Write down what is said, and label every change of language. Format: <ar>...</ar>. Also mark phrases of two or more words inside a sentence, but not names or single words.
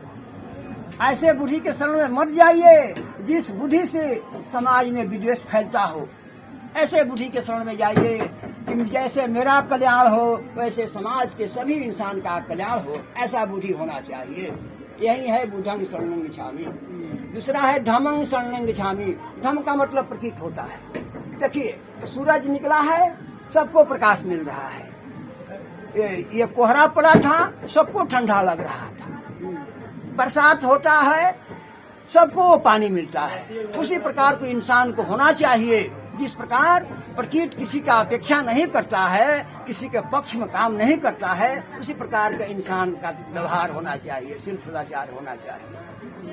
<hi>ऐसे बुद्धि के शरण में मत जाइए जिस बुद्धि से समाज में विद्वेष फैलता हो। ऐसे बुद्धि के शरण में जाइए कि जैसे मेरा कल्याण हो वैसे समाज के सभी इंसान का कल्याण हो, ऐसा बुद्धि होना चाहिए। यही है</hi> <pi>बुद्धं शरणं गच्छामि।</pi> <hi>दूसरा है</hi> <pi>धम्मं शरणं गच्छामि।</pi> <hi>धम्म का मतलब प्रतीत होता है। देखिए सूरज निकला है, सबको प्रकाश मिल रहा है। ये कोहरा पड़ा था, सबको ठंडा लग रहा था। बरसात होता है, सबको पानी मिलता है। उसी प्रकार को इंसान को होना चाहिए। जिस प्रकार प्रकृति किसी का अपेक्षा नहीं करता है, किसी के पक्ष में काम नहीं करता है, उसी प्रकार का इंसान का व्यवहार होना चाहिए, शील सदाचार होना चाहिए।</hi>